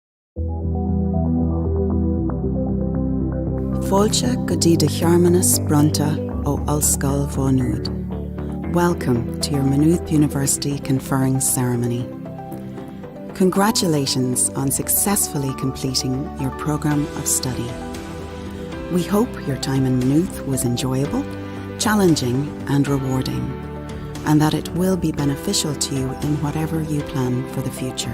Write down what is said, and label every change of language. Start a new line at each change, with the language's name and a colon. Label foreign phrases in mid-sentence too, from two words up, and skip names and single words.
Irish: Fáilte go dtí de chearmanas brunta ó Ulscoil Maynooth.
English: Welcome to your Maynooth University Conferring Ceremony. Congratulations on successfully completing your programme of study. We hope your time in Maynooth was enjoyable, challenging and rewarding, and that it will be beneficial to you in whatever you plan for the future.